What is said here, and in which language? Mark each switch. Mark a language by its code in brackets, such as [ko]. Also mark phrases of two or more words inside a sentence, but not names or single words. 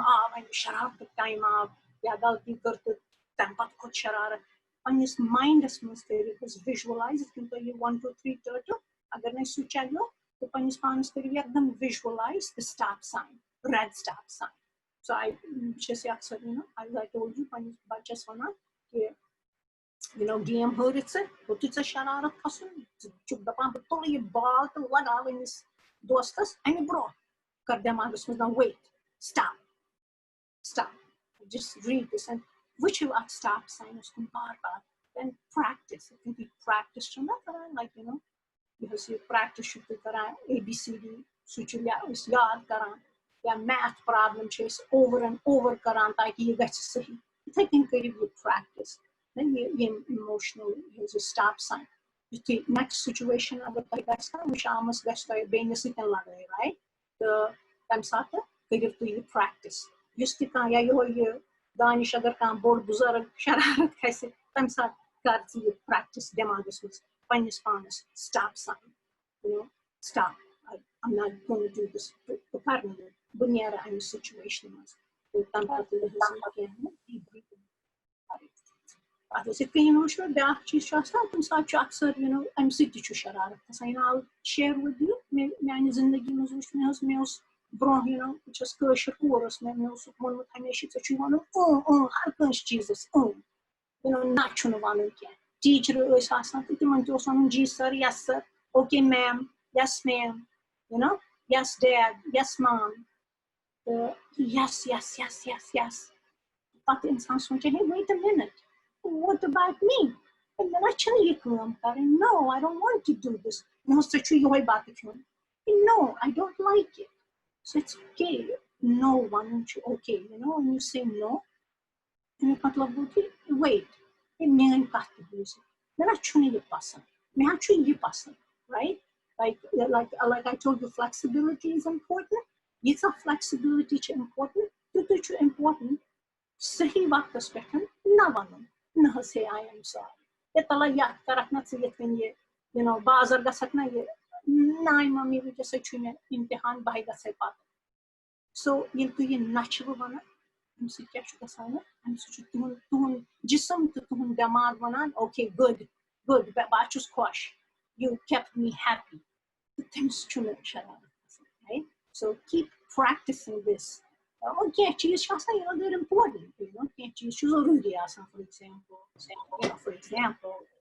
[ks] آو اَمہِ شرارتُک ٹایم آو یا غلطی کٔر تہٕ تَمہِ پَتہٕ کھوٚت شرارت پنٛنِس ماینڈَس منٛز کٔرِو حظ وِجوَلایز یِتھ کٔنۍ تۄہہِ یہِ 1 2 3 ٹٲٹِو اگر نہٕ سُہ چلیو تہٕ پنٛنِس پانَس کٔرِو یکدم [en] visualize the stop sign red stop sign [ks] سو بہٕ چھَس یہِ اکثر [en] I told you [ks] پنٛنِس بَچَس وَنان کہِ گیم ہٲرِتھ ژٕ ہوٚتُے ژےٚ شرارت کھسُن ژٕ چھُکھ دَپان بہٕ تُلہٕ یہِ بال تہٕ لگاو أمِس دوستَس اَمہِ برونٛہہ کر دٮ۪ماغَس منٛز نہ ویٹ [en] stop just read this and [ks] وٕچھِو اَتھ سٹاپ ساینَس کُن بار بار [en] and practice practice [ks] چھُو نہ کران لایک یُس یہِ پرٛیکٹِس چھُو تُہۍ کران ABCD سُہ چھُ أسۍ یاد کران یا [en] math problem [ks] چھِ أسۍ [en] over and over [ks] کران تاکہِ یہِ گژھِ صحیح یِتھَے کٔنۍ کٔرِو یہِ پرٛیکٹِس [en] emotional stop [ks] sign یُتھُے [en] next situation [ks] اگر تۄہہِ گژھِ نہ وۄنۍ شامَس گژھِ تۄہہِ بیٚنہِ سۭتۍ لڑٲے رایٹ تہٕ تَمہِ ساتہٕ کٔرِو تُہۍ یہِ پرٛیکٹِس یُس تہِ کانٛہہ یا یِہوے یہِ دانِش اگر کانٛہہ بوٚڑ بُزرٕگ شرارت کھسہِ تَمہِ ساتہٕ کر ژٕ یہِ پرٛیکٹِس دٮ۪ماغَس منٛز پنٛنِس پانَس [en] stop sign stop I'm not going to do this [ks] بہٕ کَرٕ نہٕ یہِ بہٕ نیرٕ اَمہِ سُچویشنہِ منٛز تَمہِ پَتہٕ اَتھ یِتھ کٔنۍ وٕچھو بیٛاکھ چیٖز چھُ آسان کُنہِ ساتہٕ چھُ اکثر اَمہِ سۭتۍ تہِ چھُ شرارت گژھان [en] I'll share with you [ks] میانہِ زندگی منٛز وٕچھ مےٚ اوس برونٛہہ بہٕ چھَس کٲشِر کوٗر ٲس مےٚ اوس ووٚنمُت ہمیشہِ ژےٚ چھُے وَنُن ہر کٲنٛسہِ چیٖزَس نہ چھُنہٕ وَنُن کینٛہہ ٹیٖچرٕ ٲسۍ آسان تہٕ تِمن تہِ اوس وَنُن جی سر [en] yes sir okay ma'am yes ma'am yes dad yes mom تہٕ yes yes yes yes yes [ks] پَتہٕ اِنسان سونٛچان [en] hey wait a minute what about me [ks] مےٚ چھِنہٕ یہِ کٲم کَرٕنۍ [en] no I don't want to do this [ks] ژےٚ چھُ یِہوے بَتہٕ کھیوٚن [en] no I don't like it so it's okay no [ks] وَنُن چھُ [en] okay when you say no [ks] اَمیُک مطلب گوٚو کہِ wait میٲنۍ کَتھ تہِ بوٗزِو مےٚ چھُنہٕ یہِ پَسنٛد مےٚ چھُ یہِ پَسنٛد right [en] like I told you flexibility is important [ks] ییٖژاہ flexibility چھِ important تیُتُے چھُ important صحیح وقتَس پٮ۪ٹھ نہ وَنُن نہ حظ ہے [en] I am [ks] sorry تَلہ یَتھ کَرَکھ نہ ژٕ یِتھ کٔنۍ یہِ بازر گژھکھ نہ یہِ نانہِ ممی وٕنکیٚسٕے چھُ مےٚ اِمتِحان بہٕ گژھے پَتہٕ سو ییٚلہِ تُہۍ یہِ نہ چھِوٕ وَنان اَمہِ سۭتۍ کیٛاہ چھُ گژھان اَمہِ سۭتۍ چھُ تُہُنٛد جِسم تہٕ تُہُنٛد دٮ۪ماغ وَنان [en] okay good [ks] بہٕ چھُس خۄش [en] you kept me happy [ks] تہٕ تٔمِس چھُنہٕ شرارت گژھان [en] right so keep practicing this [ks] کینٛہہ چیٖز چھِ آسان [en] they're important [ks] کینٛہہ چیٖز چھُ ضروٗری آسان [en] for example